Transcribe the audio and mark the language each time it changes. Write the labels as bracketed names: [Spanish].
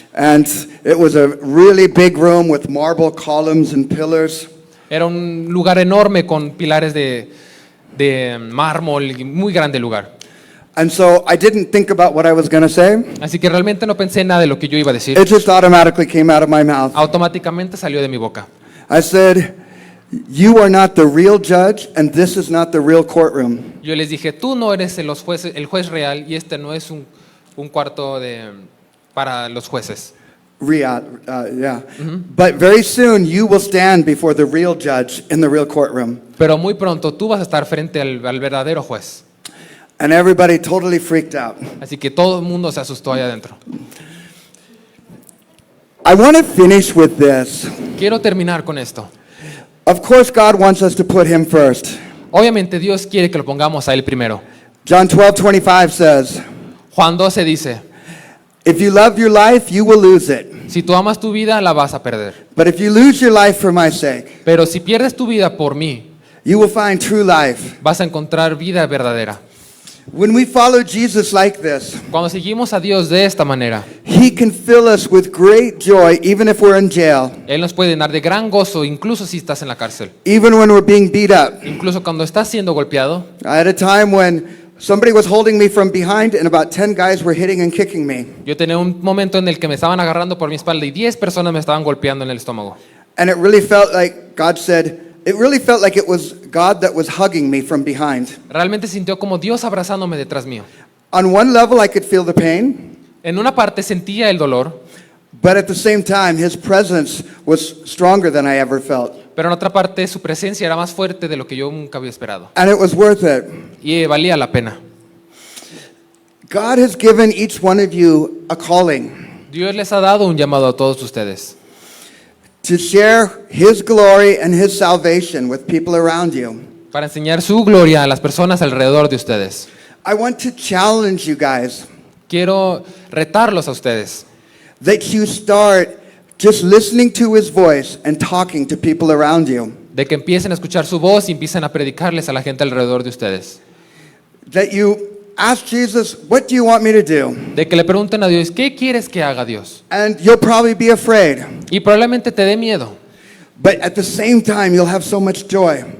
[English] And it was a really big room with marble columns and pillars. [Spanish] Era un lugar enorme con pilares de mármol, y muy grande lugar. [English] And so I didn't think about what I was going to say. [Spanish] Así que realmente no pensé nada de lo que yo iba a decir. [English] It just automatically came out of my mouth. [Spanish] Automáticamente salió de mi boca. [English] I said, you are not the real judge and this is not the real courtroom. [Spanish] Yo les dije, tú no eres el juez real y este no es un cuarto para los jueces. [English] Yeah. But very soon you will stand before the real judge in the real courtroom. [Spanish] Pero muy pronto tú vas a estar frente al verdadero juez. [English] And everybody totally freaked out. [Spanish] Así que todo el mundo se asustó allá adentro. [English] I want to finish with this. [Spanish] Quiero terminar con esto. [English] Of course, God wants us to put him first. [Spanish] Obviamente Dios quiere que lo pongamos a Él primero. [English] John 12:25 says, [Spanish] Juan 12 dice, [English] if you love your life, you will lose it. [Spanish] si tú amas tu vida, la vas a perder. [English] But if you lose your life for my sake, [Spanish] Pero si pierdes tu vida por mí, [English] you will find true life. [Spanish] vas a encontrar vida verdadera. [English] When we follow Jesus like this, [Spanish] Cuando seguimos a Dios de esta manera, [English] he can fill us with great joy even if we're in jail, [Spanish] Él nos puede llenar de gran gozo, incluso si estás en la cárcel. [English] even when we're being beat up. [Spanish] Incluso cuando estás siendo golpeado. [English] I had a time when somebody was holding me from behind and about 10 guys were hitting and kicking me. [Spanish] Yo tenía un momento en el que me estaban agarrando por mi espalda y 10 personas me estaban golpeando en el estómago. [English] And it really felt like God said, it really felt like it was God that was hugging me from behind. [Spanish] Realmente sintió como Dios abrazándome detrás mío. [English] On one level, I could feel the pain, [Spanish] En una parte sentía el dolor, [English] but at the same time, his presence was stronger than I ever felt. [Spanish] pero en otra parte su presencia era más fuerte de lo que yo nunca había esperado. [English] And it was worth it. [Spanish] Y valía la pena. [English] God has given each one of you a calling [Spanish] Dios les ha dado un llamado a todos ustedes. [English] to share His glory and His salvation with people around you. [Spanish] para enseñar su gloria a las personas alrededor de ustedes. [English] I want to challenge you guys [Spanish] Quiero retarlos a ustedes [English] that you start just listening to His voice and talking to people around you. [Spanish] de que empiecen a escuchar su voz y empiecen a predicarles a la gente alrededor de ustedes. [English] That you ask Jesus, what do you want me to do? [Spanish] De que le pregunten a Dios, ¿qué quieres que haga, Dios? [English] And you'll probably be afraid. [Spanish] Y probablemente te dé miedo, [English] But at the same time, you'll have so much joy.